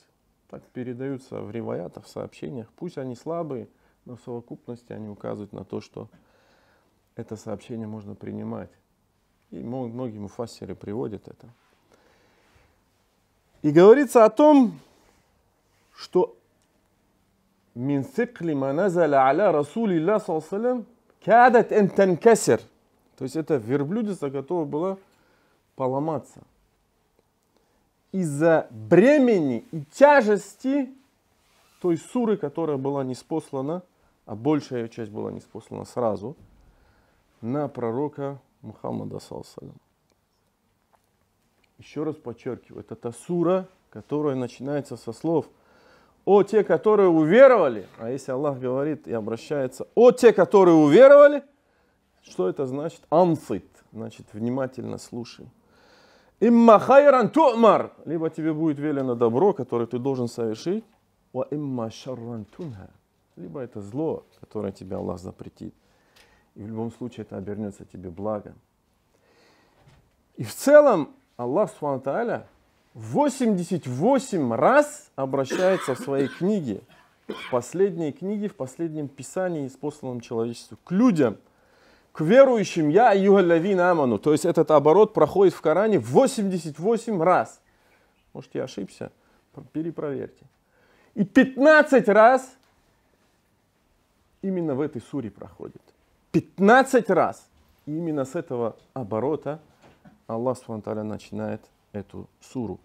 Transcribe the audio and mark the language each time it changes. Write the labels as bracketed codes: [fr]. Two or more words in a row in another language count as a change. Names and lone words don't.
[ru] Так передаются в риваятах, в сообщениях. Пусть они слабые, но в совокупности они указывают на то, что это сообщение можно принимать. И многие муфассиры приводят это. И говорится о том, что [ar] «من ثقل ما نزل على رسول الله صلى الله كادت أن تنكسر». [ru] То есть это верблюдица готова была поломаться. Из-за бремени и тяжести той суры, которая была ниспослана, а большая ее часть была ниспослана сразу, на пророка Мухаммада саллаллаху. Еще раз подчеркиваю, это та сура, которая начинается со слов: о те, которые уверовали. А если Аллах говорит и обращается: о те, которые уверовали, что это значит? Ансит, значит внимательно слушай. [ar] إما خيرا تؤمر, [ru] либо тебе будет велено добро, которое ты должен совершить, [ar] وإما شرا تنهى, [ru] либо это зло, которое тебе Аллах запретит. И в любом случае это обернется тебе благом. И в целом Аллах [ar] سبحانه تعالى [ru] 88 раз обращается в своей книге, в последней книге, в последнем писании, ниспосланном человечеству, к людям, к верующим: [ar] يا أيها الذين آمنوا. [ru] То есть этот оборот проходит в Коране 88 раз. Может, я ошибся? Перепроверьте. И 15 раз именно в этой суре проходит. 15 раз. И именно с этого оборота Аллах [ar] سبحانه تعالى [ru] начинает эту суру.